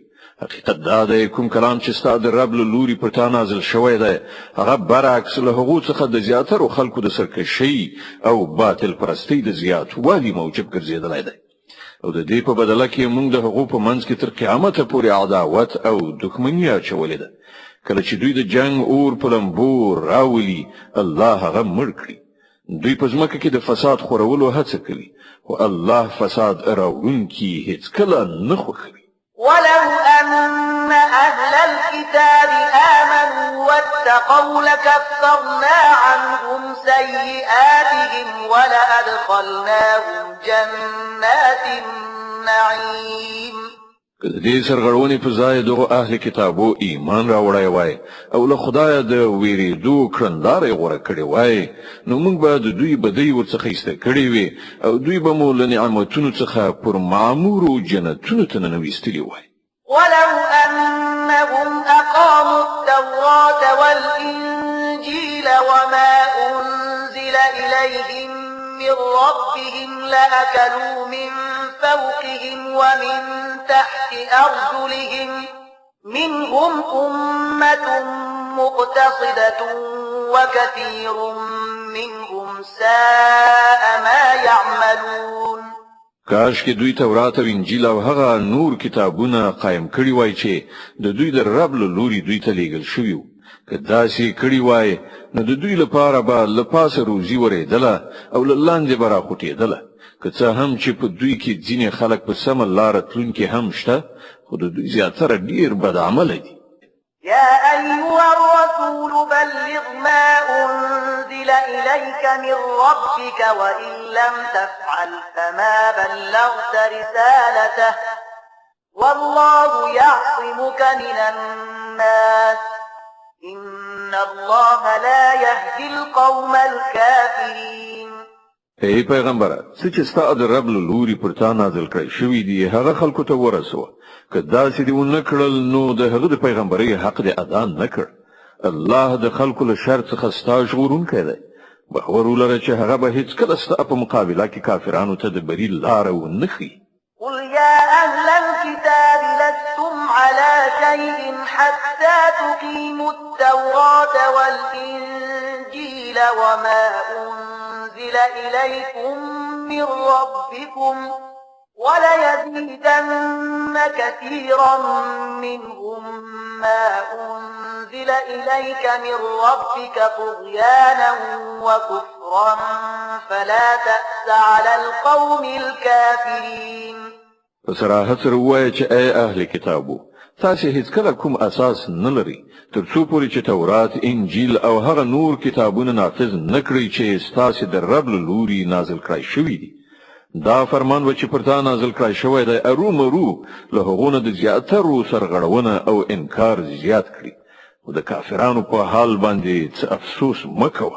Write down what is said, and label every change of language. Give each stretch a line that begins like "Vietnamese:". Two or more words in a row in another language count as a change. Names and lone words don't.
Pashto: حقیقت دا دی کوم کلام چې ستا د رب له لوري پر تا نازل شوی دی هغه برعکس له هغو څخه د زیاترو خلکو د سرکشۍ او باطل پرستۍ د زیاتوالي موجب ګرځېدلی دی او د دې په بدله کې موږ د هغو په منځ کې تر قیامته پورې عداوت او دښمني اچولې ده. کله چې دوی د جنگ اور په لمبو راولي الله هغه مړ کړي. دوی په ځمکه کې د فساد خورولو هڅه کوي خو الله فساد راوړونکي هیڅکله نه خوښوي.
Arabic: ولو أن أهل الكتاب آمنوا واتقوا لكفرنا عنهم سيئاتهم ولأدخلناهم جنات النعيم.
Pashto: که د دې سرغړونې په ځای دغه اهل کتابو ایمان راوړی وای او له خدایه د ویریدو کړندارې غوره کړې وای نو موږ به د دوی بدۍ ورڅخه ایسته کړې وي او دوی به مو له نعمتونو څخه پر معمورو جنتونو ته ننویستلي وای.
Arabic: ولو أنهم أقاموا التوراة والإنجيل وما أنزل إليهم من ربهم لأكلوا من فوقهم ومن تحت أرجلهم منهم أمة مقتصدة وكثير منهم ساء ما يعملون.
Pashto: کاش کې دوی تورات او انجیل او هغه نور کتابونه قائم کړی وای چې د دوی د رب له لوري دوی ته لیږل شوی وو. که داسې کړی وای نو د دوی لپاره به له پاسه روزي ورېدله او له لاندې به راخوټېدله. که څه هم چې په دوی کې ځینې خلک په سمه لاره تلونکي هم شته خو د دوی زیاتره ډېر بدعمله دي.
Arabic: يا أيها الرسول بلغ ما أنزل إليك من ربك وإن لم تفعل فما بلغت رسالته والله يعصمك من الناس إن الله لا يهدي القوم الكافرين.
Pashto: ای پیغمبره څه چې ستا د رب له لوري پر تا نازل کړی شوي دي هغه خلکو ته ورسوه. که داسې دې ونه کړل نو د هغه د پیغمبرۍ حق دې ادا نه کړ. الله د خلکو له شر څخه ستا ژغورونکی دی. باور ولره چې هغه به هیڅکله ستا په مقابله کې کافرانو ته د بري لاره ونه ښیي.
Arabic: قل يا أهل الكتاب لستم على شيء حتى تقيموا التوراة والإنجيل وما أنزل إليكم من ربكم وليزيدن كثيرا منهم ما أنزل إليك من ربك طغيانا وكفرا فلا تأس على القوم الكافرين.
Pashto: صراحت سره وایي چې ای اهل کتابو تاسو هیڅکله کوم اساس نه لري تر څو پورې چې تورات انجیل او هغه نور کتابونه نافذ نه کړئ چې ستاسو د رب له لوري نازل کړای شوي دي. دا فرمان و چې پر تا نازل کړای شوی دی ارومرو له هغونه د زیاترو سرغړونه او انکار زیات کړي او د کافرانو په حال باندې څه افسوس مکوه.